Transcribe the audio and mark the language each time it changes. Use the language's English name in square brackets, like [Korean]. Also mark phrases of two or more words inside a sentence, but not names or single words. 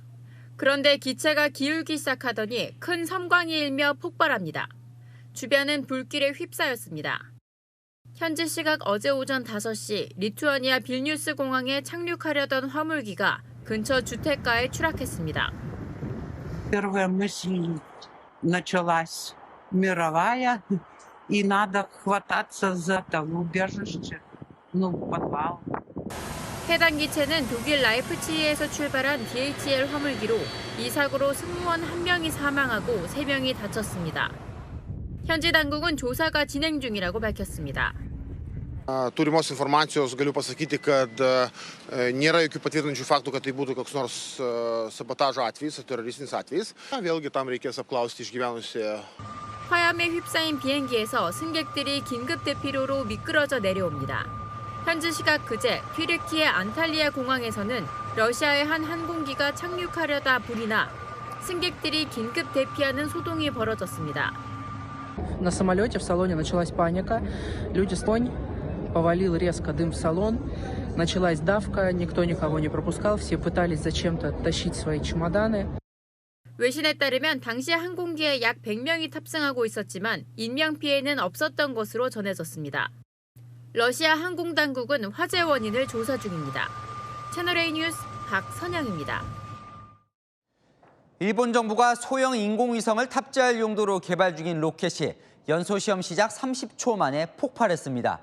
[Korean] 그런데 기체가 기울기 시작하더니 큰 섬광이 일며 폭발합니다. 주변은 불길에 휩싸였습니다. 현지 시각 어제 오전 5시 리투아니아 빌뉴스 공항에 착륙하려던 화물기가 근처 주택가에 추락했습니다. [Russian] Первая мысль началась мировая, и надо хвататься за того убежище, подвал. [Korean] 해당 기체는 독일 라이프치히에서 출발한 DHL 화물기로 이 사고로 승무원 1명이 사망하고 3명이 다쳤습니다. 현지 당국은 조사가 진행 중이라고 밝혔습니다. [Lithuanian] Turimos informacijos galiu pasakyti, kad nėra jokių patvirtinančių faktų, kad tai būtų koks nors sabotažo atvejis ar teroristinis atvejis. Vėlgi tam reikės apklausti išgyvenusią [Korean] 화염에 휩싸인 비행기에서 승객들이 긴급 대피로로 미끄러져 내려옵니다. 현지 시각 그제 튀르키예 안탈리아 공항에서는 러시아의 한 항공기가 착륙하려다 불이 나 승객들이 긴급 대피하는 소동이 벌어졌습니다. [Russian] На самолете в салоне началась паника. Люди повалил резко дым в салон. Началась давка, никто никого не пропускал, все пытались зачем-то тащить свои чемоданы. [Korean] 외신에 따르면 당시 항공기에 약 100명이 탑승하고 있었지만 인명피해는 없었던 것으로 전해졌습니다. 러시아 항공당국은 화재 원인을 조사 중입니다. 채널A 뉴스 박선영입니다. 일본 정부가 소형 인공위성을 탑재할 용도로 개발 중인 로켓이 연소시험 시작 30초 만에 폭발했습니다.